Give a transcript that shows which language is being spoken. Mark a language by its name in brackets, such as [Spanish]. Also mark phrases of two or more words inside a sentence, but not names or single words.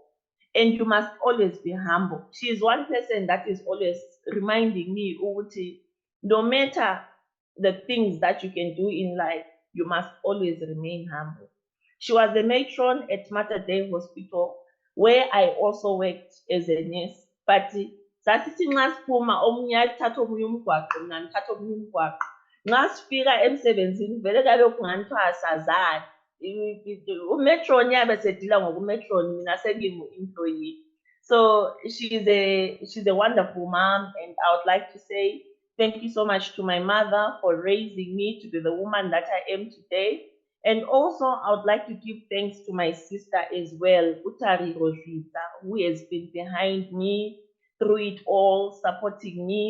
[English] And you must always be humble. She is one person that is always reminding me, no matter the things that you can do in life, you must always remain humble. She was a matron at Mater Dei Hospital, where I also worked as a nurse. [North Ndebele] But sasithi nxa siphuma omunye athatha omunye umgwaqo mina ngithatha omunye umgwaqo. Nxa sifika emsebenzini vele kabe kungani kuthiwa asazani. Umetron yabe sedila ngokumetron mina sengingu-employee. [English] So she's a wonderful mom, and I would like to say thank you so much to my mother for raising me to be the woman that I am today. And also, I would like to give thanks to my sister as well, Rutendo Zvidza, who has been behind me through it all, supporting me.